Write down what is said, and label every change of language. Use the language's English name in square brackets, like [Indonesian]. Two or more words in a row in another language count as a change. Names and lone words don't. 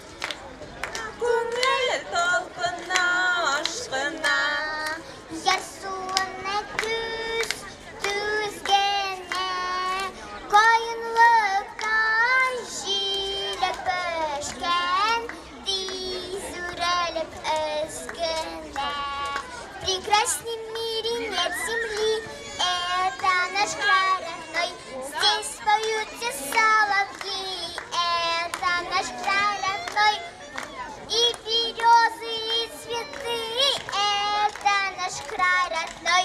[Tatar] Күңел талпына, ашкына. Ярсуына түзгәнә, кайынлыктан җиләк пешкән, тиз үрәлеп өзгәнә. [Russian] Прекрасный мире нет земли, это наш край родной. Здесь поют все соловьи, это наш край родной. И березы, и цветы, это наш край родной.